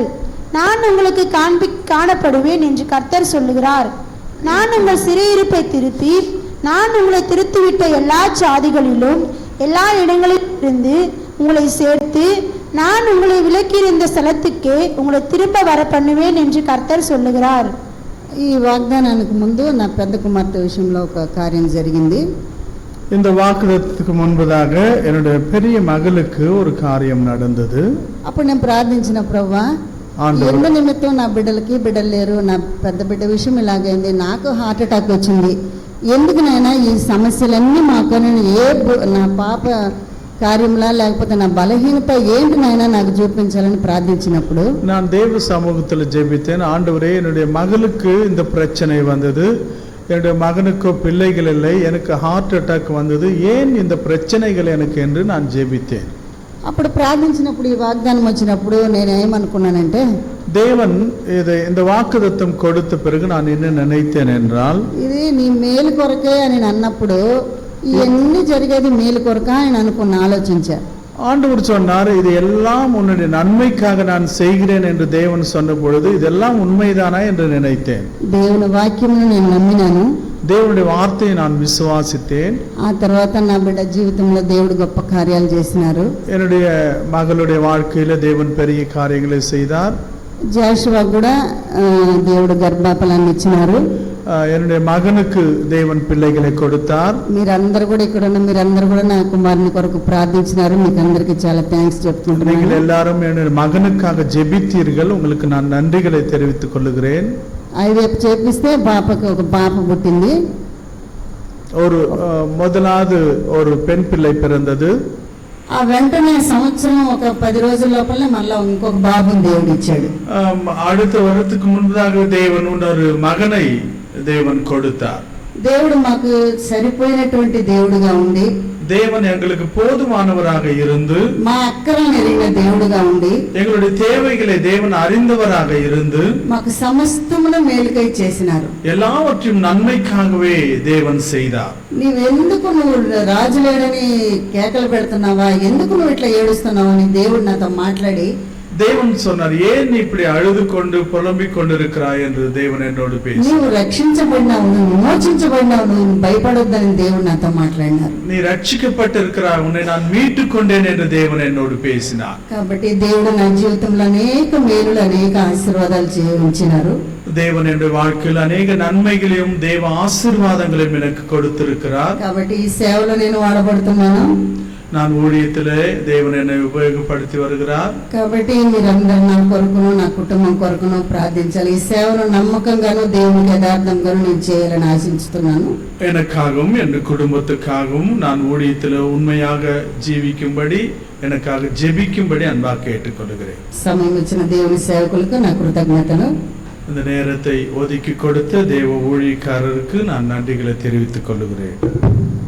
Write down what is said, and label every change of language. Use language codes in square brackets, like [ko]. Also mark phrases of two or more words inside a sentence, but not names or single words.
[ta] நான் உங்களுக்கு காணப்படுவேன் என்று கர்த்தர் சொல்லுகிறார். நான் உங்கள் சிறையிருப்பை திருப்பி, நான் உங்களை திருத்திவிட்ட எல்லா சாதிகளிலும் எல்லா இடங்களிலும் இருந்து உங்களை சேர்த்து நான் உங்களை விலக்கியிருந்த ஸ்தலத்துக்கு உங்களை திரும்ப வர பண்ணுவேன் என்று கர்த்தர் சொல்லுகிறார். [te] ఈ వాగ్దానానికి ముందు నా పెద్ద కుమార్తె విషయంలో ఒక కార్యం జరిగింది. [ta] இந்த வாக்குதத்துக்கு முன்பதாக என்னுடைய பெரிய மகளுக்கு ஒரு காரியம் நடந்தது. [te] అప్పుడు నేను ప్రార్థించిన ప్రభువా, [ta] ఆండవరు. [te] ఎందు నిమిత్తం నా బిడ్డలు లేరు, నా పెద్ద బిడ్డ విషయం ఇలాగైంది, నాకు [en] heart attack [te] వచ్చింది, ఎందుకు నాయనా ఈ సమస్యలన్నీ మాకు నా పాప కార్యంలా లేకపోతే నా బలహీనత ఏంటి నాయనా నాకు చూపించాలని ప్రార్థించినప్పుడు [ta] நான் தேவ சமூகத்தில் ஜெபித்தேன். ஆண்டவரே, என்னுடைய மகளுக்கு இந்த பிரச்சனை வந்தது, என்னுடைய மகனுக்கோ பிள்ளைகள் இல்லை, எனக்கு [en] heart attack [ta] வந்தது, ஏன் இந்த பிரச்சனைகள் எனக்கு என்று நான் ஜெபித்தேன். [te] అప్పుడు ప్రార్థించినప్పుడు ఈ వాగ్దానం వచ్చినప్పుడు నేను ఏమనుకున్నానంటే, [ta] தேவன் இந்த வாக்குதத்தம் கொடுத்த பிறகு நான் என்ன நினைத்தேன் என்றால், [te] ఇది నీ మేలు కొరకే అని అన్నప్పుడు ఇవన్నీ జరిగేది మేలు కొరక అని అనుకున్న ఆలోచించా. [ta] ஆண்டவர் சொன்னார், இது எல்லாம் உன்னுடைய நன்மைக்காக நான் செய்கிறேன் என்று தேவன் சொன்ன பொழுது இதெல்லாம் உண்மைதானா என்று நினைத்தேன். [te] దేవుని వాక్యమును నేను నమ్మినాను, [ta] தேவனுடைய வார்த்தையை நான் விசுவாசித்தேன். [te] ఆ తర్వాత నా బిడ్డ జీవితంలో దేవుడు గొప్ప కార్యాలు చేసినారు. [ta] என்னுடைய மகளுடைய வாழ்க்கையில தேவன் பெரிய காரியங்களை செய்தார். [te] జాషువా కూడా దేవుడు గర్భఫలాన్ని ఇచ్చినారు. [ta] என்னுடைய மகனுக்கு தேவன் பிள்ளைகளை கொடுத்தார். [te] మీరందరూ కూడా ఇక్కడ ఉన్న మీరందరూ కూడా నా కుమారుని కొరకు ప్రార్థించినారు. మీకు అందరికీ చాలా థ్యాంక్స్ [ta] நீங்கள் [te] చెప్తున్నాను. [ta] எல்லாரும் என்னுடைய மகனுக்காக ஜெபித்தீர்கள், உங்களுக்கு நான் நன்றிகளை தெரிவித்துக் கொள்ளுகிறேன். [te] ఐదేపు చేపిస్తే పాపకు ఒక పాప పుట్టింది. [ta] ஒரு முதலாவது ஒரு பெண் பிள்ளை பிறந்தது. [te] ఆ వెంటనే సంవత్సరం ఒక 10 రోజుల లోపల మళ్ళీ ఇంకొక బాబుని దేవుడు ఇచ్చాడు. [ta] அடுத்த வருடத்துக்கு முன்பதாக தேவன் ஒரு மகனை தேவன் கொடுத்தார். [te] దేవుడు మాకు సరిపోయినటువంటి దేవుడుగా ఉండి, [ta] தேவன் எங்களுக்கு போதுமானவராக இருந்து, [te] మా అక్కరను ఎరిగిన దేవుడుగా ఉండి, [ta] எங்களுடைய தேவைகளை தேவன் அறிந்தவராக இருந்து, [te] మాకు సమస్తమును మేలుకై చేసినారు. [ta] எல்லாவற்றையும் நன்மைக்காகவே தேவன் செய்தார். [te] నువ్వు రాజు లేడని కేకలు పెడుతున్నావా, ఎందుకు నువ్వు ఇట్లా ఏడుస్తున్నావు అని దేవుడు నాతో మాట్లాడి, [ta] தேவன் சொன்னார், ஏன் இப்படி அழுது கொண்டு புலம்பிக் கொண்டிருக்கிறாய் என்று தேவன் என்னோடு பேசி, [te] నువ్వు రక్షించబడినావు, నువ్వు విమోచించబడినావు, నువ్వు భయపడొద్దని దేవుడు నాతో మాట్లాడినారు. [ta] நீ ரட்சிக்கப்பட்டிருக்கிறாய், உன்னை நான் மீட்டுக் கொண்டேன் என்று தேவன் என்னோடு பேசினார். [te] కాబట్టి దేవుడు నా జీవితంలో అనేక మేలులు అనేక ఆశీర్వాదాలు ఉంచినారు. [ta] தேவன் என்னுடைய வாழ்க்கையில் அநேக நன்மைகளையும் தேவ ஆசீர்வாதங்களையும் எனக்கு கொடுத்திருக்கிறார். [te] కాబట్టి ఈ సేవలో నేను వాడబడుతున్నాను. [ta] நான் ஊழியத்திலே தேவன் என்னை உபயோகப்படுத்தி வருகிறார். [te] కాబట్టి మీరందరూ నా కొరకును నా కుటుంబం కొరకును ప్రార్థించాలి. ఈ సేవను నమ్మకంగాను దేవునికి యథార్థంగాను నేను చేయాలని ఆశించుతున్నాను. [ta] எனக்காகவும் என் குடும்பத்துக்காகவும் நான் ஊழியத்தில் உண்மையாக ஜீவிக்கும்படி எனக்காக ஜெபிக்கும்படி அன்பாக கேட்டுக்கொள்கிறேன். [te] సమయం ఇచ్చిన దేవుని సేవకులకు నా కృతజ్ఞతలు. [ta] இந்த நேரத்தை ஒதுக்கி கொடுத்த தேவ ஊழியக்காரருக்கு நான் நன்றிகளை தெரிவித்துக் கொள்கிறேன்.